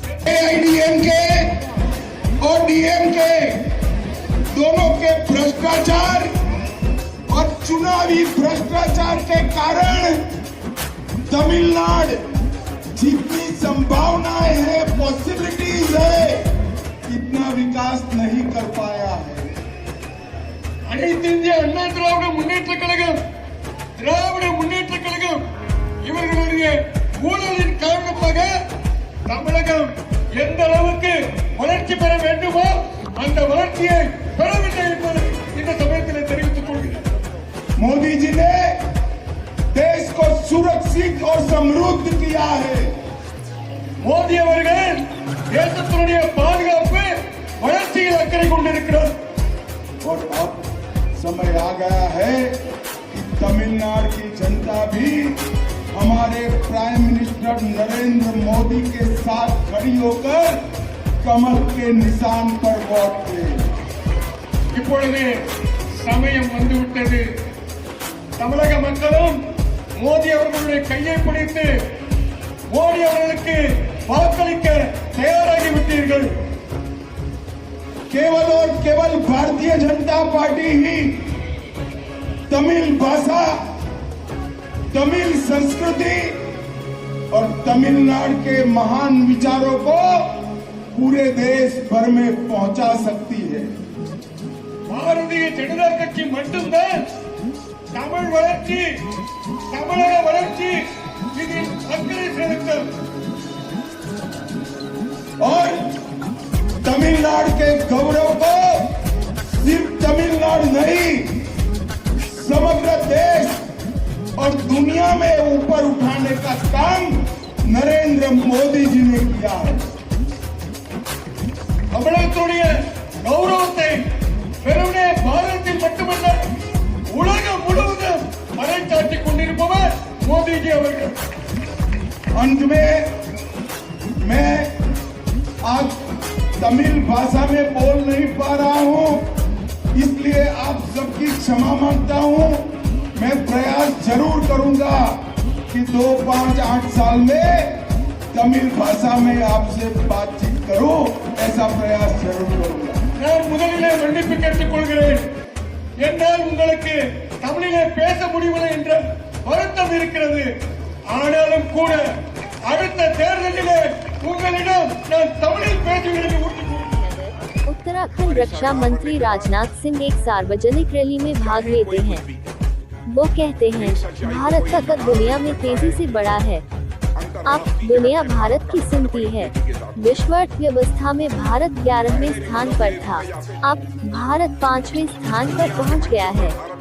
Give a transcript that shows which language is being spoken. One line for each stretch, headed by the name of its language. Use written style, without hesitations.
Hindi: एआईएडीएमके और डीएमके दोनों के भ्रष्टाचार और चुनावी भ्रष्टाचार के कारण तमिलनाडु जितनी संभावनाएं हैं, पॉसिबिलिटीज है, इतना विकास नहीं कर पाया है।
Tamil: அனைத்து இந்திய அண்ணா திராவிட முன்னேற்ற கழகம் இவர்களுடைய ஊழலின் காரணமாக தமிழகம் எந்த அளவுக்கு வளர்ச்சி பெற வேண்டுமோ அந்த வளர்ச்சியை பெறவில்லை என்பதை இந்த சமயத்தில் தெரிவித்துக் கொள்கிறேன்।
Hindi: मोदी जी ने देश को सुरक्षित और समृद्ध किया है।
Tamil: மோடி அவர்கள் தேசத்தினுடைய பாதுகாப்பு வளர்ச்சியில் அக்கறை கொண்டிருக்கிறார்।
Hindi: और अब समय आ गया है कि तमिलनाडु की जनता भी हमारे प्राइम मिनिस्टर नरेंद्र मोदी के साथ खड़ी होकर कमल के निशान पर वोट दे।
Tamil: இப்பொழுது சமயம் வந்துவிட்டது। தமிழக மக்களும் மோடி அவர்களுடைய கையை பிடித்து மோடி அவர்களுக்கு வாக்களிக்க தயாராகி விட்டீர்கள்।
Hindi: केवल और केवल भारतीय जनता पार्टी ही तमिल भाषा, तमिल संस्कृति और तमिलनाडु के महान विचारों को पूरे देश भर में पहुंचा सकती है।
Tamil: பாரதிய ஜனதா கட்சி மட்டும்தான் தமிழ் வளர்ச்சி, தமிழக வளர்ச்சி இதில் அக்கறை செலுத்தும்
Hindi: और तमिलनाडु के गौरव को सिर्फ तमिलनाडु नहीं, समग्र देश और दुनिया में ऊपर उठाने का काम नरेंद्र मोदी जी ने किया है।
Tamil: தமிழகத்துடைய கௌரவத்தை வெறுமனே பாரதத்தில் மட்டுமல்ல உலகம் முழுவதும் பறைசாற்றிக் கொண்டிருப்பவர் மோடிஜி அவர்கள்।
Hindi: अंत में मैं आज तमिल भाषा में बोल नहीं पा रहा हूं, इसलिए आप सबकी क्षमा मांगता हूं। मैं प्रयास जरूर करूंगा कि 2, 5, 8 साल में तमिल भाषा में आपसे बातचीत करूं, ऐसा प्रयास जरूर करूंगा।
Tamil: நான் முதலிலே மன்னிப்பு கேட்டுக் கொள்கிறேன்। என்னால் உங்களுக்கு தமிழிலே பேச முடியவில்லை என்ற வருத்தம் இருக்கிறது। ஆனாலும் கூட அடுத்த தேர்தலிலே உங்களிடம் நான் தமிழில் பேசுகிறேன்।
Hindi: उत्तराखंड रक्षा मंत्री राजनाथ सिंह एक सार्वजनिक रैली में भाग लेते हैं। वो कहते हैं, भारत का कद दुनिया में तेजी से बढ़ा है। अब दुनिया भारत की सुनती है। विश्व अर्थव्यवस्था में भारत 11वें स्थान पर था, अब भारत 5वें स्थान पर पहुंच गया है।